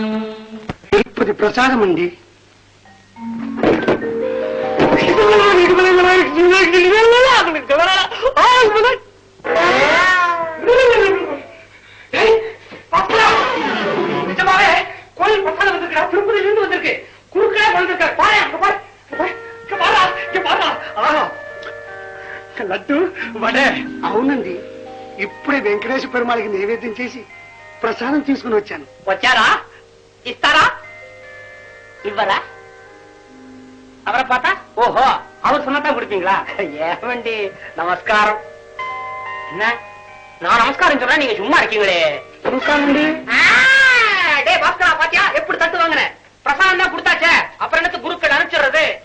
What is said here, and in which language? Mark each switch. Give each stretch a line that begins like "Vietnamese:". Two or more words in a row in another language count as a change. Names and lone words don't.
Tamil: திருப்பதி பிரசாதம் உண்டி. கோயில் பிரசாதம் வந்திருக்கா? திருப்பதியிலிருந்து வந்திருக்கு. குறுக்கே வந்திருக்க.
Telugu: లడ్డు వడే. అవునండి, ఇప్పుడే వెంకటేశ్వర పెరుమాళకి నైవేద్యం చేసి ప్రసాదం తీసుకుని వచ్చాను. వచ్చారా? ఇస్తారా? ఇవ్వరా?
Tamil: அவரை பார்த்தா ஓஹோ அவர் சொன்னதான் கொடுப்பீங்களா?
Telugu: ఏవండీ నమస్కారం.
Tamil: என்ன நான் நமஸ்காரம் சொல்றேன், நீங்க சும்மா இருக்கீங்களே. நமஸ்காரம். டே பாஸ்கரா, பாத்தியா எப்படி தட்டு வாங்கினேன்? பிரசாதம் தான் கொடுத்தாச்சே, அப்புறம் எனக்கு குருக்கள் அனுப்பிச்சிடுறது.